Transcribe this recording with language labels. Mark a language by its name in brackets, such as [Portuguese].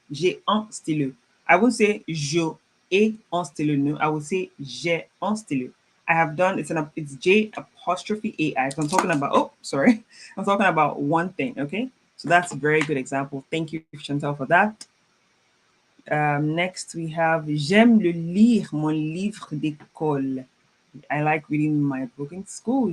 [French] J'ai un stylo. [English] I would say [French] je ai un stylo. [English] No, I would say [French] j'ai un stylo. [English] I have done it's J apostrophe AI. So I'm talking about I'm talking about one thing. Okay, so that's a very good example. Thank you, Chantal, for that. Next we have [French] j'aime le lire mon livre d'école. [English] I like reading my book in school.